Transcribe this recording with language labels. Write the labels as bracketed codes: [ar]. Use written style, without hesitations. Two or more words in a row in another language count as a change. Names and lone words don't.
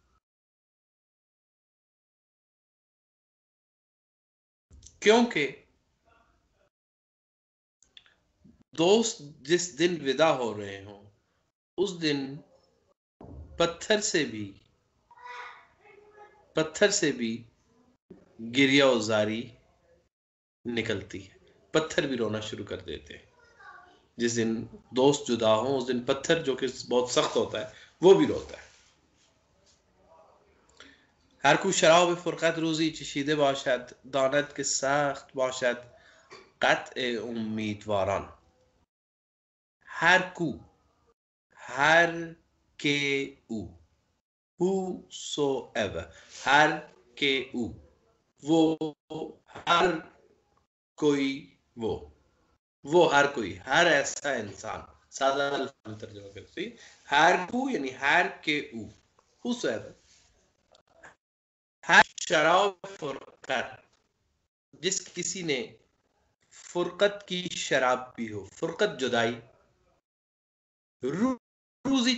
[hi] क्योंकि दोस्त जिस दिन विदा हो रहे हों उस दिन पत्थर से भी गिरिया उजारी निकलती है. पत्थर भी रोना शुरू कर देते हैं. जिस दिन दोस्त जुदा हो उस दिन पत्थर जो कि बहुत सख्त होता है वो भी रोता है. [fa] هر کو شراب فرقت روزی چشیده باشد داند که سخت باشد قطع امیدواران. هر کو، هر که او، whosoever، هر که او، [hi] वो हर कोई, वो हर कोई, हर ऐसा इंसान, सादा अल्फाज तर्जुमा करते हैं, [fa] هر کو [hi] यानी [fa] هر که او, [hi] whosoever, [fa] هر شراب فرقت, [hi] जिस किसी ने फुरकत की शराब पी हो, फुरकत जुदाई, रूजी